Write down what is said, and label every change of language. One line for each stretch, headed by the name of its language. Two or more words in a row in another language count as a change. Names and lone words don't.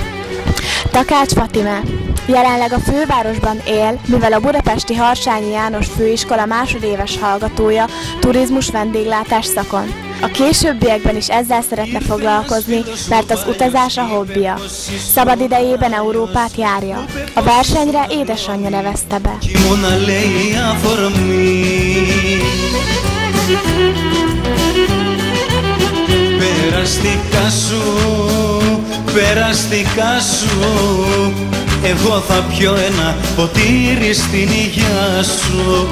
Hungarian: Takács Fatime jelenleg a fővárosban él, mivel a budapesti Harsányi János Főiskola másodéves hallgatója turizmus vendéglátás szakon. A későbbiekben is ezzel szeretne foglalkozni, mert az utazás a hobbija. Szabad idejében Európát járja. A versenyre édesanyja nevezte be.
Greek: Περαστικά σου, εγώ θα πιω ένα ποτήρι στην υγειά σου.